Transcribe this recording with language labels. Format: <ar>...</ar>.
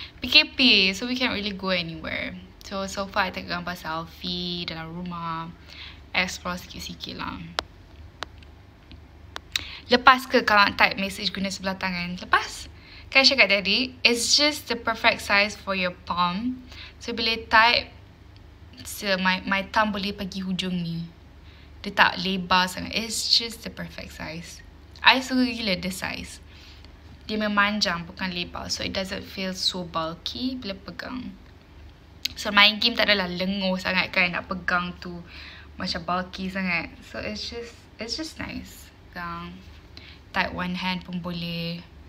<en>PKP, so we can't really go anywhere.</en> <ms>So far I tak gambar selfie dalam rumah. Explore sikit-sikit lah. Lepas ke kalau nak type message guna sebelah tangan? Lepas? Kan</ms> <en>I</en> <ms>cakap tadi,</ms> <en>it's just the perfect size for your palm.</en> <ms>So boleh type, so</ms> <en>my thumb</en> <ms>boleh pergi hujung ni. Dia tak lebar sangat.</ms> <en>It's just the perfect size. I</en> <ms>suka gila</ms> <en>the size.</en> <ms>Dia memanjang bukan lebar.</ms> <en>So it doesn't feel so bulky</en> <ms>bila pegang. So main game tak adalah lenguh sangat kan, nak pegang tu macam bulky sangat.</ms> <en>So it's just nice.</en> <ms>Pegang,</ms> <en>type one hand</en> <ms>pun boleh.</ms>